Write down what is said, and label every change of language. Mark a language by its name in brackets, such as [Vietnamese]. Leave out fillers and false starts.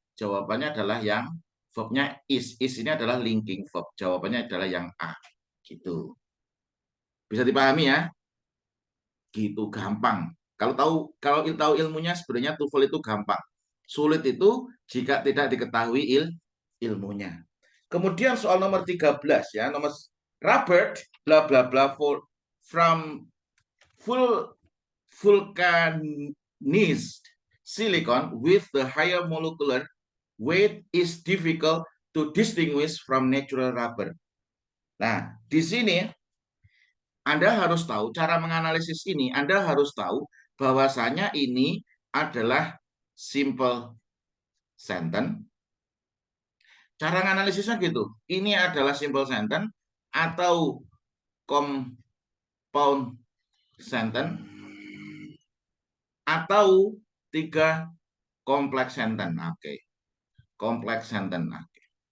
[Indonesian] Jawabannya adalah yang verbnya is. Is ini adalah linking verb. Jawabannya adalah yang A. Gitu. Bisa dipahami ya? Gitu gampang. Kalau tahu ilmunya sebenarnya TOEFL itu gampang. Sulit itu jika tidak diketahui ilmunya. [English] Kemudian soal nomor 13 ya, nomor Robert bla bla bla from vulcanized silicon with the higher molecular weight is difficult to distinguish from natural rubber. [Indonesian] Nah, di sini Anda harus tahu cara menganalisis ini, Anda harus tahu bahwasanya ini adalah simple sentence. Cara analisisnya gitu. Ini adalah simple sentence atau compound sentence atau 3 complex sentence. Oke. Complex sentence. Oke.